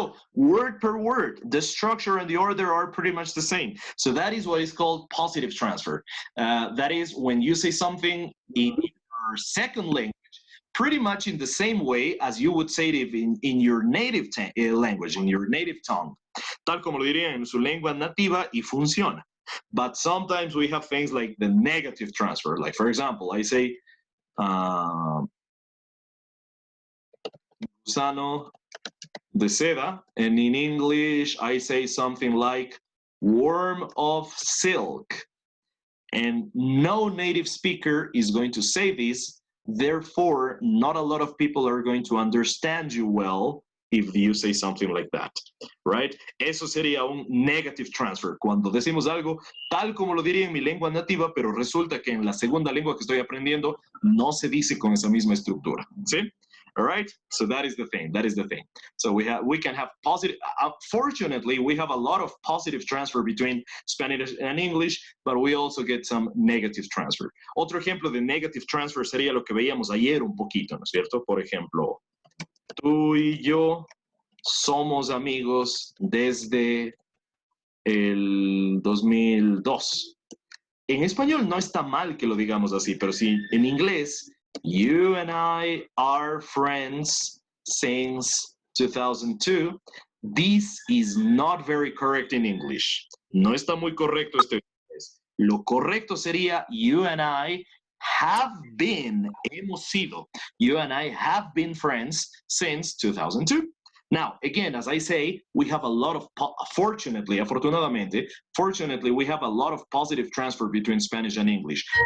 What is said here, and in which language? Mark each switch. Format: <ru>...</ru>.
<en>So word per word, the structure and the order are pretty much the same. So that is what is called positive transfer. That is when you say something in your second language, pretty much in the same way as you would say it in your native language, in your native tongue.</en> <es>Tal como lo dirían en su lengua nativa y funciona.</es> <en>But sometimes we have things like the negative transfer. Like, for example, I say,</en> <es>gusano de seda,</es> <en>and in English, I say something like worm of silk. And no native speaker is going to say this. Therefore, not a lot of people are going to understand you well if you say something like that, right?</en> <es>Eso sería un negative transfer, cuando decimos algo tal como lo diría en mi lengua nativa, pero resulta que en la segunda lengua que estoy aprendiendo no se dice con esa misma estructura, ¿sí?</es> <en>All right, so that is the thing. So we can have positive. Fortunately, we have a lot of positive transfer between Spanish and English, but we also get some negative transfer.</en> <es>Otro ejemplo de negative transfer sería lo que veíamos ayer un poquito, ¿no es cierto? Por ejemplo, tú y yo somos amigos desde el 2002. En español no está mal que lo digamos así, pero sí en inglés,</es> <en>you and I are friends since 2002. This is not very correct in English.</en> <es>No está muy correcto esto en inglés. Lo correcto sería</es> <en>you and I have been,</en> <es>hemos sido,</es> <en>you and I have been friends since 2002. Now, again, as I say, we have a lot of, afortunadamente, we have a lot of positive transfer between Spanish and English.</en>